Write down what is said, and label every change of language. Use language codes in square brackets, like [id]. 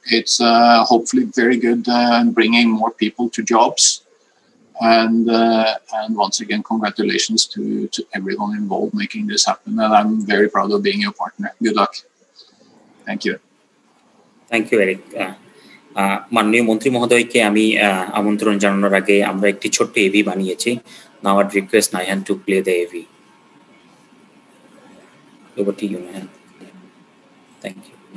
[en] It's hopefully very good in bringing more people to jobs. And once again, congratulations to everyone involved making this happen. And I'm very proud of being your partner. Good luck. Thank you. Thank you, Eric. [bn] মাননীয় মন্ত্রী মহোদয়কে আমি আমন্ত্রণ জানানোর আগে আমরা একটি ছোট্ট এভি বানিয়েছি। [en] Now I'd request Naihan to play the AV. Over to you, Naihan. Thank you.